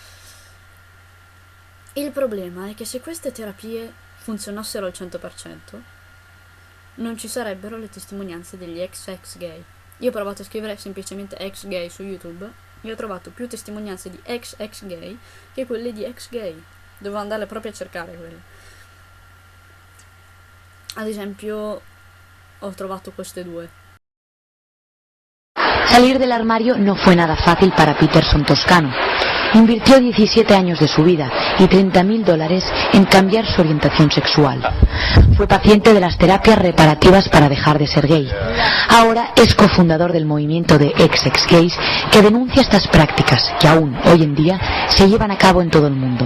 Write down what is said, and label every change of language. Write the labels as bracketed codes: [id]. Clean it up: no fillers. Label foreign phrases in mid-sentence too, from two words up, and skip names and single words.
[it] Il problema è che se queste terapie funzionassero al 100%, non ci sarebbero le testimonianze degli ex gay. Io ho provato a scrivere semplicemente ex gay su YouTube e ho trovato più testimonianze di ex gay che quelle di ex gay. Dovevo andarle proprio a cercare quelle. Ad esempio, ho trovato queste due. [es] Salir del armario no fue nada fácil para Peterson Toscano. Invirtió 17 años de su vida y $30.000 en cambiar su orientación sexual. Fue paciente de las terapias reparativas para dejar de ser gay. Ahora es cofundador del movimiento de ex gays que denuncia estas prácticas que aún hoy en día se llevan a cabo en todo el mundo.